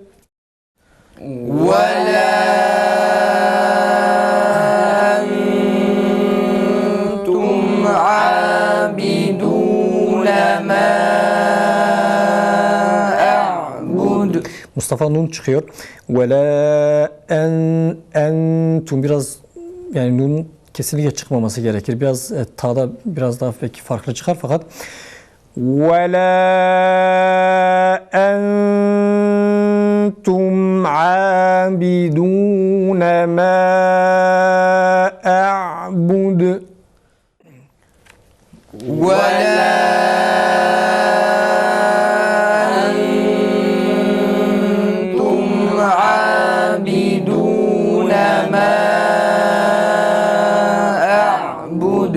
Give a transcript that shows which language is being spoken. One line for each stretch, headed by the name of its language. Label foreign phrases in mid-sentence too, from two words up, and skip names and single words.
Arabic: ولا أنتم عابدون ما أعبد
Turkish: Mustafa Nun çıkıyor.
Arabic: وَلَا أَنْتُمْ
Turkish: biraz, yani Nun kesinlikle çıkmaması gerekir. Biraz ta'da biraz daha belki farklı çıkar fakat
Arabic: وَلَا أَنْتُمْ عَابِدُونَ مَا أَعْبُدُ ولا أنتم عابدون ما أعبد